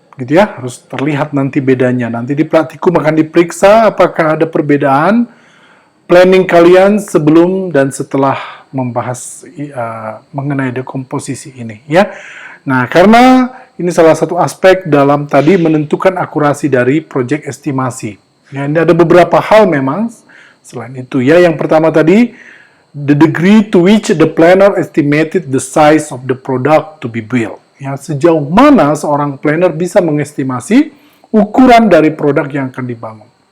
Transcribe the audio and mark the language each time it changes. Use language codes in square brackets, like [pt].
[id] Gitu ya, harus terlihat nanti bedanya. Nanti di praktikum akan diperiksa apakah ada perbedaan planning kalian sebelum dan setelah membahas mengenai dekomposisi ini, ya. Nah, karena ini salah satu aspek dalam tadi menentukan akurasi dari project estimasi. Ya, ini ada beberapa hal memang selain itu, ya. Yang pertama tadi, [en] the degree to which the planner estimated the size of the product to be built. [id] Ya, sejauh mana seorang planner bisa mengestimasi ukuran dari produk yang akan dibangun.